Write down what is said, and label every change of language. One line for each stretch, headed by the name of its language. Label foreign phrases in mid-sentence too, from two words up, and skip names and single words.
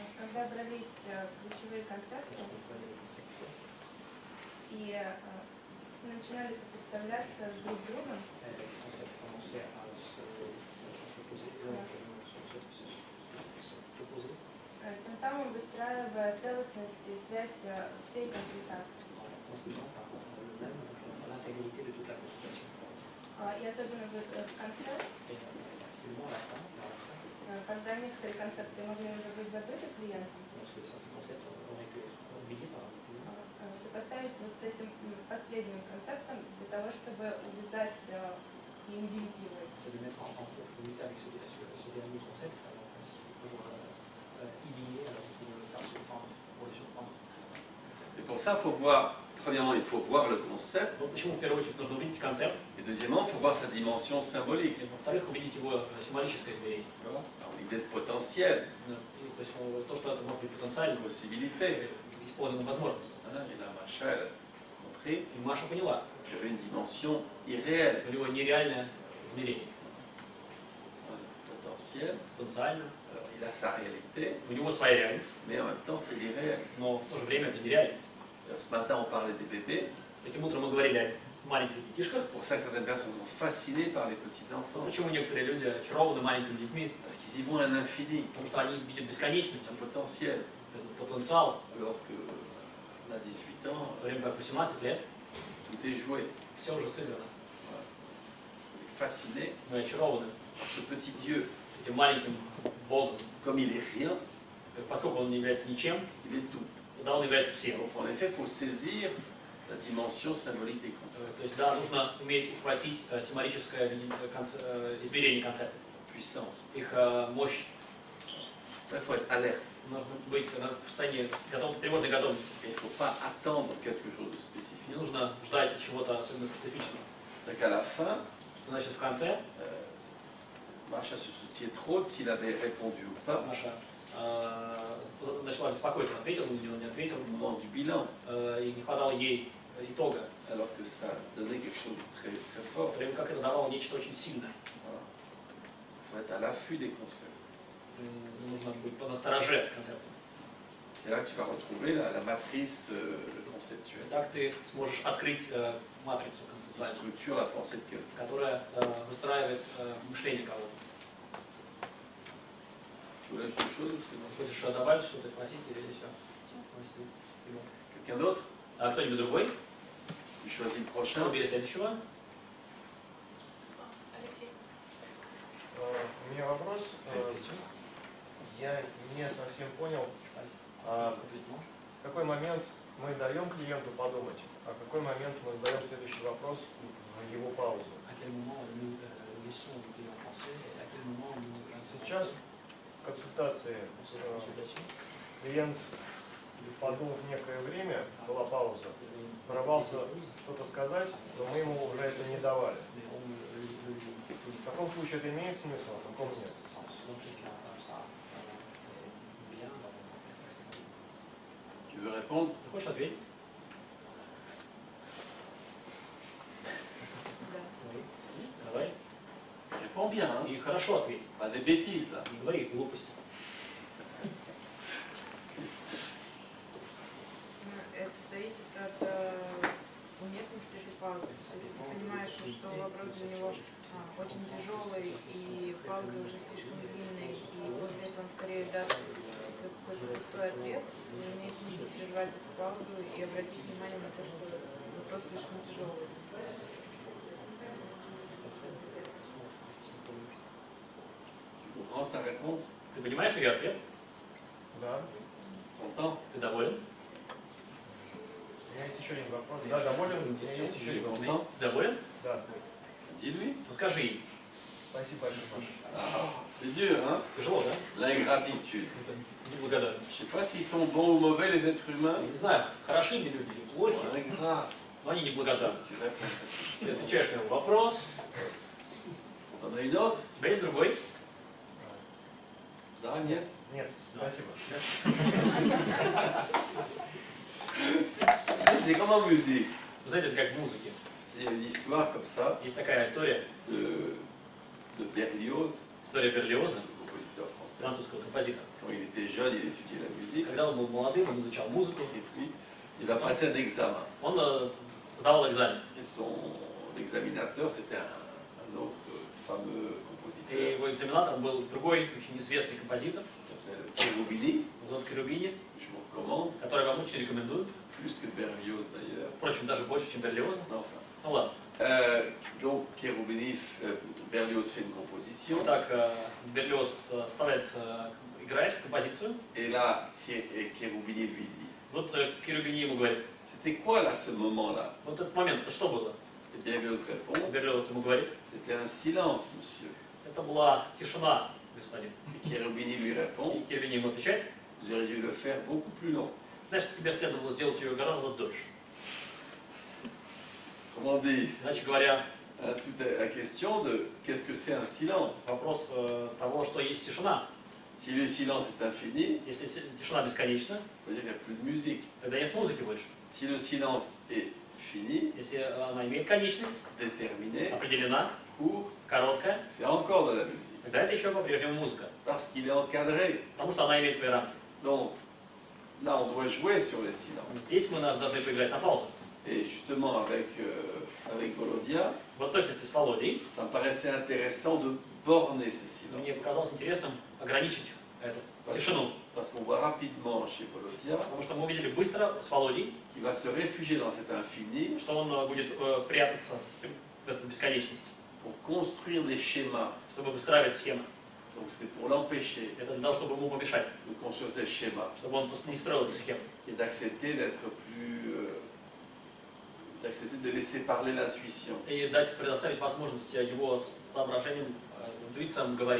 Russian: Когда брались ключевые концепты и начинали сопоставляться с друг другом,
French: Ces concepts commençaient à s'opposer,
Russian: тем самым выстраивая целостность и связь всей консультации.
French: construisant par le-même l'intégrité de toute la consultation.
Russian: И особенно в конце,
French: Et particulièrement à la fin,
Russian: когда некоторые концепты могли уже быть забыты клиентам,
French: lorsque certains concepts ont été oubliés par le client,
Russian: сопоставить вот с этим последним концептом для того, чтобы увязать и индивидуировать.
French: c'est de mettre en conformité avec ce dernier concept, ainsi pour y lier, pour le faire surprendre, pour le surprendre. Et pour ça, il faut voir, premièrement, il faut voir le concept,
Russian: Ну, почему в первую очередь нужно увидеть концепт,
French: et deuxièmement, il faut voir sa dimension symbolique.
Russian: и во-вторых, увидеть его символическое измерение.
French: Alors, l'idée de potentiel,
Russian: То есть то, что это может быть потенциально,
French: possibilité.
Russian: исполненным возможностью.
French: Hein, et là, Macha, elle a compris
Russian: И Маша поняла,
French: qu'il y avait une dimension irréelle.
Russian: у него нереальное измерение.
French: Potentiel,
Russian: Потенциально,
French: alors, il a sa réalité,
Russian: у него своя реальность,
French: mais en même temps, c'est l'irréel.
Russian: но в то же время это нереальность.
French: Ce matin, on parlait des bébés.
Russian: Этим утром мы говорили о маленьких детишках.
French: C'est pour ça que certaines personnes sont fascinées par les petits-enfants.
Russian: Почему некоторые люди очарованы маленькими детьми?
French: Parce qu'ils y vont à l'infini,
Russian: Потому что они видят бесконечность,
French: un potentiel.
Russian: этот потенциал.
French: Alors que à 18 ans,
Russian: В то время как 18 лет
French: tout est joué.
Russian: все уже сыграно.
French: On est fasciné
Russian: Мы очарованы
French: par ce petit Dieu.
Russian: этим маленьким Богом.
French: Comme il est rien,
Russian: Поскольку он не является ничем,
French: il est tout.
Russian: да, он является всем.
French: Donc, en effet, il faut saisir la dimension symbolique des concepts.
Russian: То есть, да, нужно уметь ухватить символическое измерение концепта,
French: Puissance.
Russian: их мощь.
French: Il faut être alerte.
Russian: Нужно быть в состоянии тревожной готовности.
French: Il ne faut pas attendre quelque chose de
Russian: Не
French: spécifique.
Russian: нужно ждать чего-то особенно специфичного.
French: Donc à la fin,
Russian: Значит, в конце
French: Macha se souciait trop de s'il avait répondu ou pas
Russian: Маша начала беспокоиться, ответил он или не ответил,
French: au moment du bilan,
Russian: и не хватало ей итога,
French: alors que ça donnait quelque chose de très, très
Russian: в
French: fort.
Russian: то время как это давало нечто очень сильное.
French: Voilà. Il faut être à l'affût des concepts.
Russian: Нужно быть понастороже с концептом.
French: C'est là que tu vas retrouver la matrice conceptuelle
Russian: И так ты сможешь открыть матрицу
French: qui
Russian: концептуальную,
French: structure la pensée de quelqu'un.
Russian: которая выстраивает мышление кого-то.
French: Tu voulais ajouter autre chose ou c'est bon?
Russian: Хочешь добавить что-то, спросить или все?
French: Quelqu'un d'autre?
Russian: А кто-нибудь другой?
French: Tu choisis le prochain.
Russian: Выбери следующего. Алексей. У меня вопрос. Я не совсем понял, в какой момент мы даем клиенту подумать, а в какой момент мы задаем следующий вопрос в его паузу.
French: à quel moment nous leçons on dit en français et à quel moment nous
Russian: Сейчас в консультации клиент, подумав некое время, была пауза, порвался что-то сказать, но мы ему уже это не давали. В таком случае это имеет смысл, а в таком нет.
French: Tu veux répondre?
Russian: Ты хочешь ответить? Да. Давай.
French: Réponds bien, hein?
Russian: И хорошо ответь.
French: Pas des bêtises là.
Russian: Не говори глупости. Это зависит от уместности этой паузы. Если ты понимаешь, что вопрос для него очень тяжелый и пауза уже слишком длинная, и после этого он скорее даст какой-то пустой ответ, имеет смысл прервать эту паузу и обратить внимание на то, что вопрос слишком тяжелый.
French: Tu comprends sa réponse?
Russian: Ты понимаешь ее ответ? Да.
French: Content?
Russian: Ты доволен? У меня есть еще один вопрос. Да, доволен? У меня есть еще один вопрос.
French: Content?
Russian: Ты доволен? Да.
French: Dis-lui.
Russian: Ну скажи ей. Спасибо большое.
French: Ah, c'est dur, hein?
Russian: Тяжело, да?
French: L'ingratitude.
Russian: Неблагодарность.
French: Je sais pas s'ils sont bons ou mauvais, les êtres humains.
Russian: Я не знаю, хороши ли люди или
French: Ils
Russian: плохи,
French: sont ingrats.
Russian: но они неблагодарны.
French: Tu réponds à cette question.
Russian: Ты отвечаешь на его вопрос.
French: T'en as une autre?
Russian: У тебя есть другой? Да, нет? Нет, спасибо.
French: C'est comme en musique.
Russian: Знаете, это как в музыке.
French: Il y a une histoire comme ça
Russian: Есть такая история,
French: de Berlioz,
Russian: история Берлиоза,
French: compositeur français.
Russian: французского композитора.
French: Quand il était jeune, il étudiait la musique.
Russian: Когда он был молодым, он изучал музыку,
French: Et puis, il a passé un examen.
Russian: он сдавал экзамен.
French: Et l'examinateur, c'était un autre fameux
Russian: И
French: compositeur,
Russian: его экзаменатором был другой, очень известный композитор,
French: qui s'appelait Cherubini.
Russian: Зод Керубини,
French: Je vous recommande,
Russian: который вам очень рекомендую.
French: plus que Berlioz d'ailleurs.
Russian: Впрочем, даже больше, чем Берлиоза.
French: Mais enfin.
Russian: Ну ладно.
French: Donc, Berlioz fait une composition.
Russian: Так, Берлиоз играет композицию.
French: Et là, Cherubini lui dit,
Russian: Вот Керубини ему говорит,
French: c'était quoi là, ce moment-là?
Russian: вот этот момент, это что было?
French: Et Berlioz répond,
Russian: Берлиоз ему говорит,
French: c'était un silence, monsieur.
Russian: это была тишина, господин.
French: Et Cherubini lui répond,
Russian: И Керубини ему отвечает,
French: vous auriez dû le faire beaucoup plus long.
Russian: значит, тебе следовало сделать ее гораздо дольше.
French: Comment dire?
Russian: Иначе говоря,
French: Toute la question de qu'est-ce que c'est un silence?
Russian: вопрос того, что есть тишина.
French: Si le silence est infini,
Russian: Если тишина бесконечна,
French: ça veut dire qu'il n'y a plus de musique.
Russian: тогда нет музыки больше.
French: Si le silence est fini,
Russian: Если она имеет конечность,
French: déterminé,
Russian: определена,
French: court,
Russian: короткая,
French: c'est encore de la musique.
Russian: тогда это еще по-прежнему музыка.
French: Parce qu'il est encadré.
Russian: Потому что она имеет свои рамки.
French: Donc, là, on doit jouer sur les silences.
Russian: Здесь мы должны поиграть на паузу.
French: Et justement, avec Volodia,
Russian: Вот в точности с Володей,
French: ça me paraissait intéressant de borner ces
Russian: мне
French: silences.
Russian: показалось интересным ограничить эту тишину.
French: Parce qu'on voit rapidement chez Volodia
Russian: Потому что мы увидели быстро с Володей,
French: qu'il va se réfugier dans cet infini
Russian: что он будет прятаться в эту бесконечность,
French: pour construire des schémas.
Russian: чтобы выстраивать схемы.
French: Donc, c'est pour l'empêcher
Russian: Это для того, чтобы ему помешать,
French: de construire ces schémas
Russian: чтобы он просто не строил эти схемы.
French: et d'accepter d'être plus. D'accepter de laisser parler l'intuition.
Russian: И предоставить возможность его соображениям, интуициям говорить.